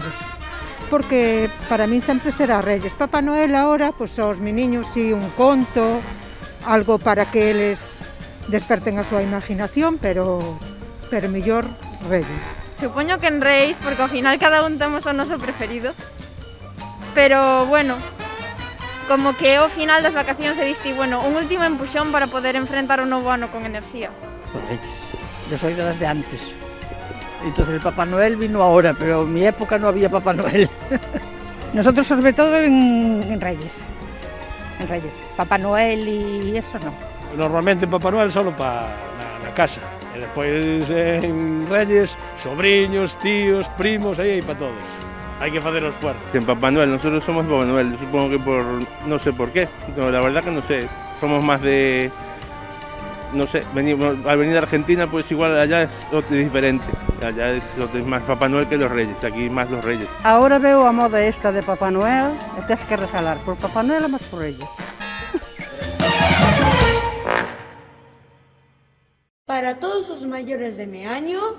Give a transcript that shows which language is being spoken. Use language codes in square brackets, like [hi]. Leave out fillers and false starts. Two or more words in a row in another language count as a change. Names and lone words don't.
[gl] Porque [es] para mí [gl] sempre será Reyes. Papá Noel ahora, pois aos meniños si un conto, algo para que eles desperten a súa imaginación, pero mellor Reyes. Supoño que en Reis, porque ao final cada un temos o noso preferido. Pero bueno, como que ao final das vacacións se diste, bueno, un último empuxón para poder enfrentar o novo ano con enerxía. [es] Los Reyes, yo soy de las de antes. Entonces el Papá Noel vino ahora, pero en mi época no había Papá Noel. Nosotros sobre todo en Reyes. En Reyes. Papá Noel y eso no. [gl] Normalmente Papá Noel solo para na casa. E despois en Reyes, sobriños, tíos, primos, aí para todos. Hai que facer o esfuerzo. [es] En Papá Noel, nosotros somos Papá Noel, yo supongo que por, no sé por qué, no, la verdad que no sé, somos más de, no sé, al venir a Argentina pues igual allá es diferente, allá es más Papá Noel que los Reyes, aquí más los Reyes. [gl] Ahora veo a moda esta de Papá Noel e tens que regalar por Papá Noel e máis por Reyes. Para todos os mayores de mi año,